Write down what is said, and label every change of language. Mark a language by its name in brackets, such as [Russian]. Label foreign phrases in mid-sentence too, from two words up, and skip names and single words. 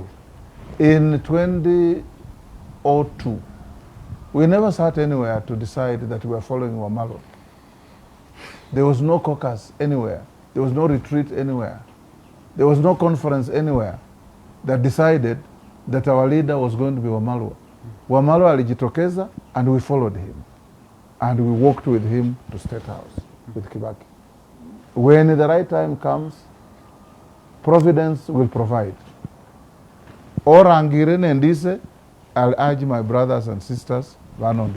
[English] In 2002, we never sat anywhere to decide that we were following Wamalo. There was no caucus anywhere. There was no retreat anywhere. There was no conference anywhere that decided that our leader was going to be Wamalwa. Wamalwa alijitokeza and we followed him. And we walked with him to State House with Kibaki. When the right time comes, Providence will provide. Or Angiren and Dise, I'll urge my brothers and sisters, Vanonda.